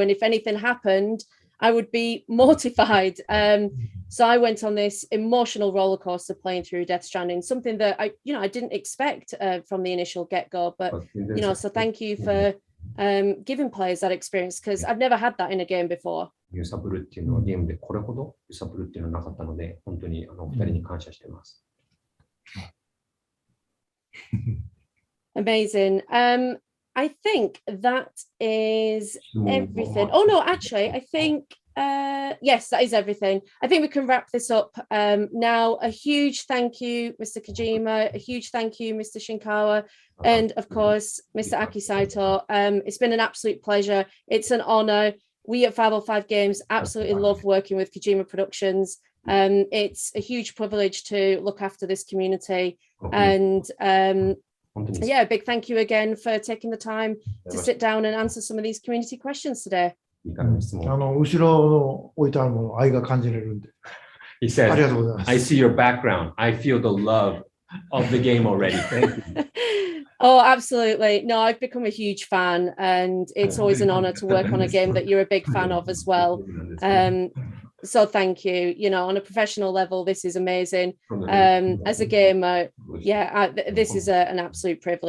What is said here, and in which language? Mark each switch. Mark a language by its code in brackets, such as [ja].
[en] And if anything happened, I would be mortified. So I went on this emotional roller coaster playing through Death Stranding, something that I didn't expect from the initial get-go. But, you know, so thank you for giving players that experience, because I've never had that in a game before. [ja] 揺さぶるっていうのはゲームでこれほど揺さぶるっていうのはなかったので、本当にお二人に感謝しています。 [en] Amazing. I think that is everything. Oh no, actually, I think yes, that is everything. I think we can wrap this up now. A huge thank you, Mr. Kojima. A huge thank you, Mr. Shinkawa, and of course, Mr. Aki Saito. It's been an absolute pleasure. It's an honor. We at 505 Games absolutely love working with Kojima Productions. It's a huge privilege to look after this community, and yeah, a big thank you again for taking the time to sit down and answer some of these community questions today. [ja] 後ろの置いてあるもの、愛が感じれるんで。 [en] He said, [ja] ありがとうございます。 [en] I see your background. I feel the love of the game already. Thank you. Oh, absolutely. No, I've become a huge fan, and it's always an honor to work on a game that you're a big fan of as well. So thank you. You know, on a professional level, this is amazing. As a gamer, yeah, this is an absolute privilege. So thank you.